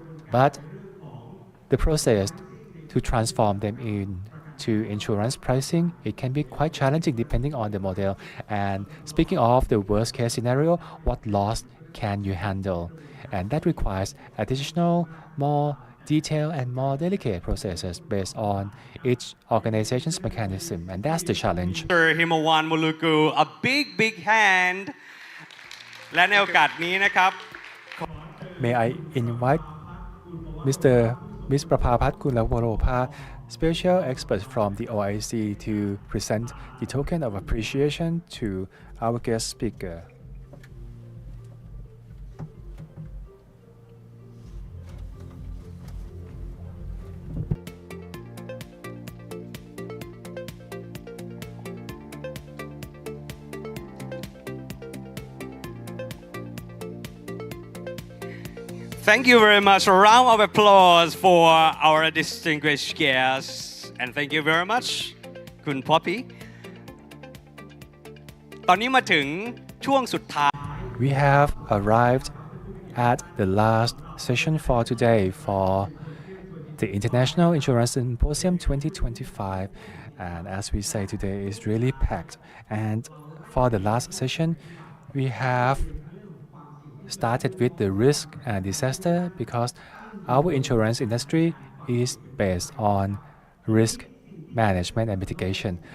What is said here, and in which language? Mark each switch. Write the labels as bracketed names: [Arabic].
[English] But the process to transform them into insurance pricing, it can be quite challenging depending on the model. And speaking of the worst case scenario, what loss can you handle? And that requires additional, more detailed and more delicate processes based on each organization's mechanism. And that's the challenge. Mr. Himawan Muluku a big hand [Thai] และในโอกาสนี้นะครับ [English] May I invite Ms. Prapapat Kulaworopa, special expert from the OIC, to present the token of appreciation to our guest speaker. Thank you very much. A round of applause for our distinguished guests. And thank you very much คุณ Poppy [Thai] ตอนนี้มาถึงช่วงสุดท้าย [English] We have arrived at the last session for today for the International Insurance Symposium 2025. And as we say, today is really packed. And for the last session, we have started with the risk and disaster, because our insurance industry is based on risk management and mitigation.